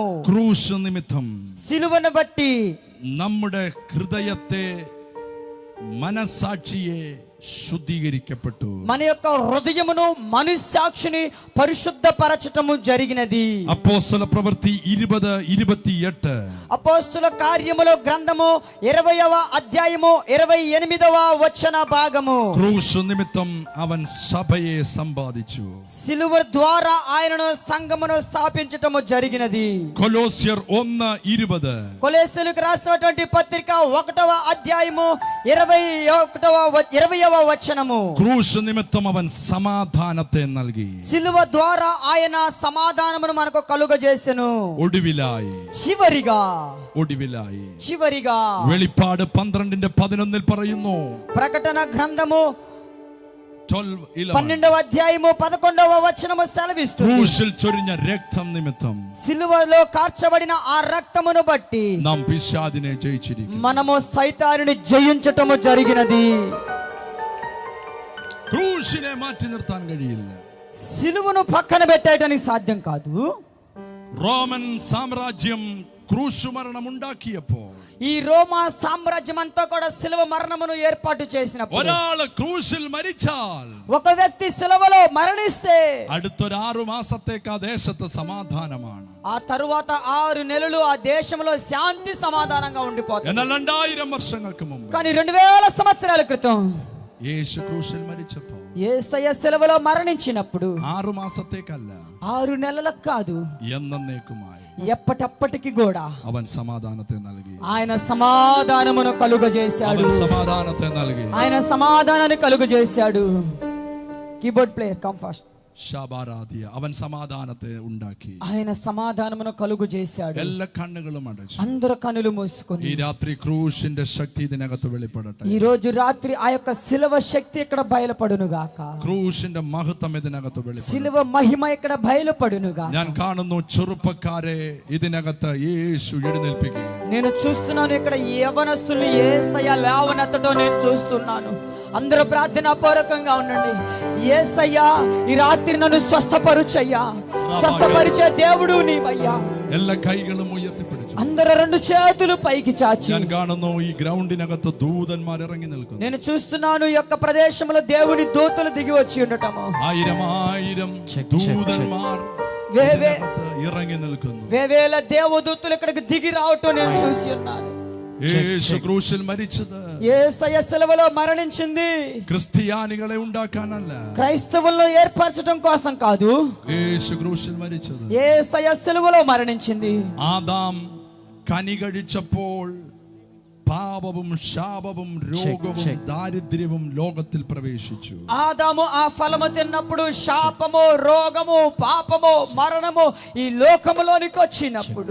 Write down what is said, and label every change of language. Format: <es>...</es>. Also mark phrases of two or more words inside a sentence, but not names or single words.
<ml>ക്രൂശ് നിമിത്തം</ml> <te>సిలువను బట్టి</te> <ml>നമ്മുടെ ഹൃദയത്തെ മനസാക്ഷിയെ శుద్ధీకరించబట్టు.</ml> <te>మన యొక్క హృదయమును మనస్సాక్షిని పరిశుద్ధపరచటము జరిగినది.</te> <ml>അപ്പോസ്തല പ്രവൃത്തി 20:28.</ml> <te>అపోస్తల కార్యముల గ్రంథము 20వ అధ్యాయము 28వ వచన భాగము.</te> <ml>ക്രൂശ് നിമിത്തം അവൻ സഭയെ സമ്പാദിച്ചു.</ml> <te>సిలువ ద్వారా ఆయనను సంఘమును స్థాపించటము జరిగినది.</te> <ml>కొలోస్యర్ 1:20.</ml> <te>కొలొస్సీయులకు రాసినటువంటి పత్రిక 1వ అధ్యాయము 20వ వచనము.</te> <ml>ക്രൂശ് നിമിത്തം അവൻ సమాధానത്തെ നൽകി.</ml> <te>సిలువ ద్వారా ఆయన సమాధానమును మనకు కలుగజేసెను.</te> <ml>ഒടുവിലായി</ml> <te>చివరిగా</te> <ml>വെളിപ്പാട് 12:11 പറയുന്നു.</ml> <te>ప్రకటన గ్రంథము 12:11. 12వ అధ్యాయము 11వ వచనము సెలవిస్తుంది,</te> <ml>ക്രൂശിൽ ചൊരിഞ്ഞ രക്തം നിമിത്തം</ml> <te>సిలువలో కార్చబడిన ఆ రక్తమును బట్టి</te> <ml>നാം പിശാചിനെ ജയിച്ചിരിക്കുന്നു.</ml> <te>మనము సైతానుని జయించటము జరిగినది.</te> <ml>ക്രൂശിനെ മാറ്റി നിർത്താൻ കഴിയില്ല.</ml> <te>సిలువను పక్కన పెట్టేయడానికి సాధ్యం కాదు.</te> <ml>റോമൻ സാമ്രാജ്യം ക്രൂശ് മരണം ഉണ്ടാക്കിയപ്പോൾ</ml> <te>ఈ రోమా సామ్రాజ్యం అంతా కూడా సిలువ మరణమును ఏర్పాటు చేసినప్పుడు</te> <ml>ഒരാൾ ക്രൂശിൽ മരിച്ചാൽ</ml> <te>ఒక వ్యక్తి సిలువలో మరణిస్తే</te> <ml>അടുത്തൊരു 6 മാസത്തേക്ക് ആ ദേശത്ത് സമാധാനമാണ്.</ml> <te>ఆ తరువాత 6 నెలలు ఆ దేశంలో శాంతి సమాధానంగా ఉండిపోతుంది.</te> <ml>എന്നാൽ 2000 വർഷങ്ങൾക്ക് മുമ്പ്</ml> <te>కానీ 2000 సంవత్సరాల క్రితం</te> <ml>യേശു ക്രൂശിൽ മരിച്ചപ്പോൾ</ml> <te>యేసయ్య సిలువలో మరణించినప్పుడు</te> <ml>6 മാസത്തേക്കല്ല,</ml> <te>6 నెలలకు కాదు,</te> <ml>എന്നേക്കുമായി</ml> <te>ఎప్పటప్పటికి కూడా</te> <ml>അവൻ സമാധാനത്തെ നൽകി.</ml> <te>ఆయన సమాధానమును కలుగజేశాడు.</te> <ml>അവൻ സമാധാനത്തെ നൽകി.</ml> <te>ఆయన సమాధానాన్ని కలుగజేశాడు.</te> <en>keyboard player come fast.</en> <ml>ശാബാരാധ്യ. അവൻ സമാധാനത്തെ ഉണ്ടാക്കി.</ml> <te>ఆయన సమాధానమును కలుగజేశాడు.</te> <ml>എല്ലാ കണ്ണുകളും അടച്ചു.</ml> <te>అందరు కనులు మూసుకొని</te> <ml>ഈ രാത്രി ക്രൂശിന്റെ ശക്തി ഇതിനകത്ത് വെളിപ്പെടട്ടെ.</ml> <te>ఈ రోజు రాత్రి ఆ యొక్క సిలువ శక్తి ఇక్కడ బయలుపడును గాక.</te> <ml>ക്രൂശിന്റെ മഹത്വം ഇതിനകത്ത് വെളിപ്പെടട്ടെ.</ml> <te>సిలువ మహిమ ఇక్కడ బయలుపడును గాక.</te> <ml>ഞാൻ കാണുന്നു ചെറുപ്പക്കാരെ ഇതിനകത്ത് യേശു എഴുന്നേൽപ്പിക്കുകയും</ml> <te>నేను చూస్తున్నాను ఇక్కడ యవనస్తుల్ని యేసయ్య లేవనెత్తడం నేను చూస్తున్నాను. అందరూ ప్రార్థనా పూర్వకంగా ఉండండి. యేసయ్య ఈ రాత్రి నన్ను స్వస్థపరుచయ్యా, స్వస్థపరిచే దేవుడు నీవయ్యా.</te> <ml>എല്ലാ കൈകളും ഉയർത്തിപ്പിടിച്ചു.</ml> <te>అందరూ రెండు చేతులు పైకి చాచి</te> <ml>ഞാൻ കാണുന്നു ഈ ഗ്രൗണ്ടിനകത്ത് ദൂതന്മാർ ഇറങ്ങി നിൽക്കുന്നു.</ml> <te>నేను చూస్తున్నాను ఈ యొక్క ప్రదేశంలో దేవుని దూతలు దిగి వచ్చి ఉండటము.</te> <ml>ആയിരം ദൂതന്മാർ ഇറങ്ങി നിൽക്കുന്നു.</ml> <te>వేవేల దేవదూతలు ఇక్కడికి దిగి రావటం నేను చూసి ఉన్నాను.</te> <ml>യേശു ക്രൂശിൽ മരിച്ചത്</ml> <te>యేసయ్య శిలువలో మరణించింది</te> <ml>ക്രിസ്ത്യാനികളെ ഉണ്ടാക്കാനല്ല,</ml> <te>క్రైస్తవులను ఏర్పరచడం కోసం కాదు.</te> <ml>യേശു ക്രൂശിൽ മരിച്ചത്</ml> <te>యేసయ్య శిలువలో మరణించింది.</te> <ml>ആദാം കനി കഴിച്ചപ്പോൾ പാപവും ശാപവും രോഗവും ദാരിദ്ര്യവും ലോകത്തിൽ പ്രവേശിച്ചു.</ml> <te>ఆదాము ఆ ఫలము తిన్నప్పుడు శాపము, రోగము, పాపము, మరణము ఈ లోకములోనికి వచ్చినప్పుడు</te>